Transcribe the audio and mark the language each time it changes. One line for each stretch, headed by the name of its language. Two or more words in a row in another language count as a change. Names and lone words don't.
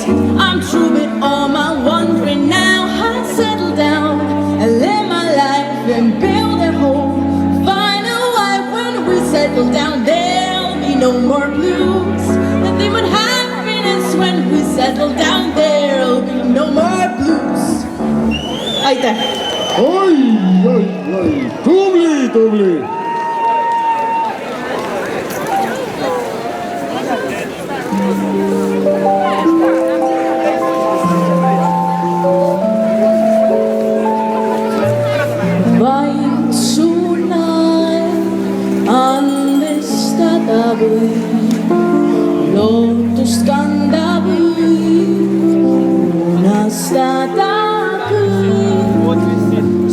English: I'm through with all my wandering now. I settle down and live my life and build a home. Settle down, there'll be no more blues. Nothing but happiness when we settle down. There'll be no more blues.
Estonian: Aitäh! Oi, oi, oi, tubli, tubli! Vaid suunaen andestada võib, lootust kanda võib, unastada kõik.